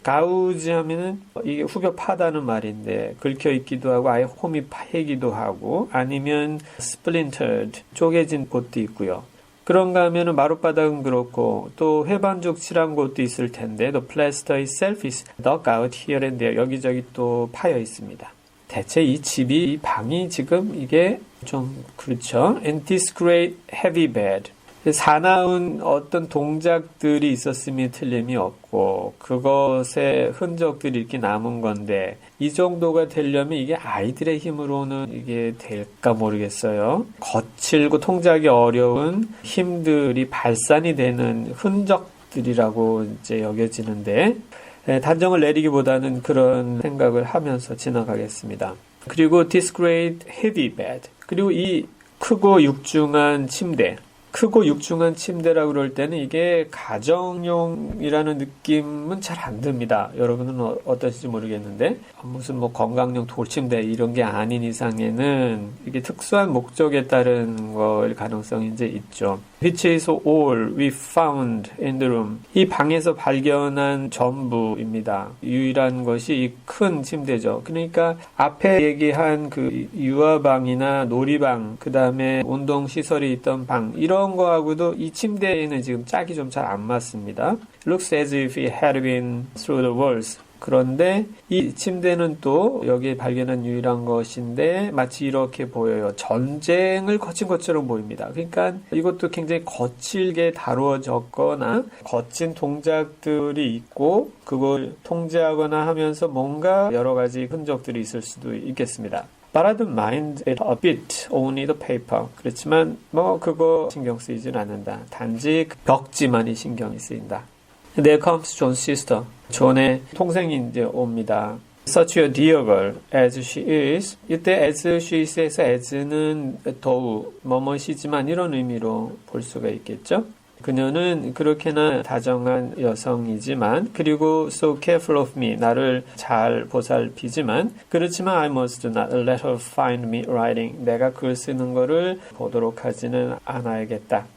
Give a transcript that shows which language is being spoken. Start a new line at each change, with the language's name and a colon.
English: gouged
Korean: 하면은 이게 후벼 파다는 말인데 긁혀 있기도 하고 아예 홈이 파이기도 하고 아니면
English: splintered.
Korean: 쪼개진 곳도 있고요. 그런가 하면은 마룻바닥은 그렇고 또 회반죽 칠한 곳도 있을 텐데
English: the plaster itself is dug out here and there.
Korean: 여기저기 또 파여 있습니다. 대체 이 집이, 이 방이 지금 이게 좀 그렇죠.
English: And this great heavy bed.
Korean: 사나운 어떤 동작들이 있었음이 틀림이 없고 그것의 흔적들이 이렇게 남은 건데 이 정도가 되려면 이게 아이들의 힘으로는 이게 될까 모르겠어요. 거칠고 통제하기 어려운 힘들이 발산이 되는 흔적들이라고 이제 여겨지는데 단정을 내리기보다는 그런 생각을 하면서 지나가겠습니다. 그리고
English: this great heavy bed.
Korean: 그리고 이 크고 육중한 침대. 크고 육중한 침대라고 그럴 때는 이게 가정용이라는 느낌은 잘 안 듭니다. 여러분은 어떠신지 모르겠는데 무슨 건강용 돌침대 이런 게 아닌 이상에는 이게 특수한 목적에 따른 걸 가능성이 이제 있죠.
English: Which is all we found in the room.
Korean: 이 방에서 발견한 전부입니다. 유일한 것이 이 큰 침대죠. 그러니까 앞에 얘기한 그 유아방이나 놀이방, 그 다음에 운동시설이 있던 방 이런 거하고도 이 침대에는 지금 짝이 좀 잘 안 맞습니다.
English: Looks as if it had been through the walls.
Korean: 그런데 이 침대는 또 여기에 발견한 유일한 것인데 마치 이렇게 보여요. 전쟁을 거친 것처럼 보입니다. 그러니까 이것도 굉장히 거칠게 다루어졌거나 거친 동작들이 있고 그걸 통제하거나 하면서 뭔가 여러 가지 흔적들이 있을 수도 있겠습니다.
English: But I don't mind it a bit, only the paper.
Korean: 그렇지만 그거 신경 쓰이진 않는다. 단지 그 벽지만이 신경이 쓰인다.
English: There comes John's sister.
Korean: 존의 동생이 이제 옵니다.
English: Such a dear girl as she is.
Korean: 이때 as she is에서 as는 더욱 뭐뭐시지만 이런 의미로 볼 수가 있겠죠. 그녀는 그렇게나 다정한 여성이지만 그리고
English: so careful of me
Korean: 나를 잘 보살피지만 그렇지만
English: I must not let her find me writing
Korean: 내가 글 쓰는 거를 보도록 하지는 않아야겠다.